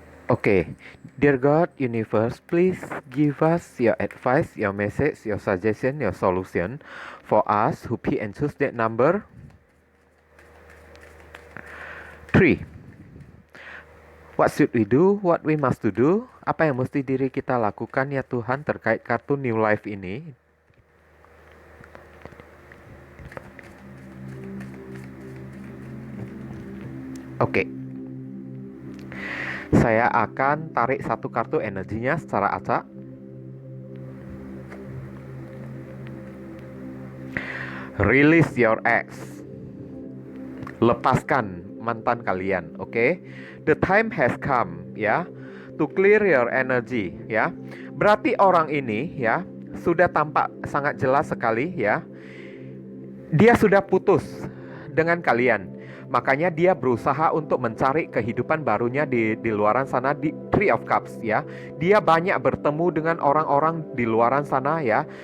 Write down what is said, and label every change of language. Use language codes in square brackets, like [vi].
[en] Oke, Dear God, Universe, please give us your advice, your message, your suggestion, your solution for us who pick and choose that number 3. What should we do? What we must to do? [id] Apa yang mesti diri kita lakukan, ya Tuhan, terkait kartu New Life ini? Oke. Saya akan tarik satu kartu energinya secara acak. [en] Release your ex. [id] Lepaskan mantan kalian, oke? [en] The time has come, ya, to clear your energy, ya. [id] Berarti orang ini, ya, sudah tampak sangat jelas sekali, ya. Dia sudah putus dengan kalian. Makanya dia berusaha untuk mencari kehidupan barunya di luaran sana, di Three of Cups, ya. Dia banyak bertemu dengan orang-orang di luaran sana, ya.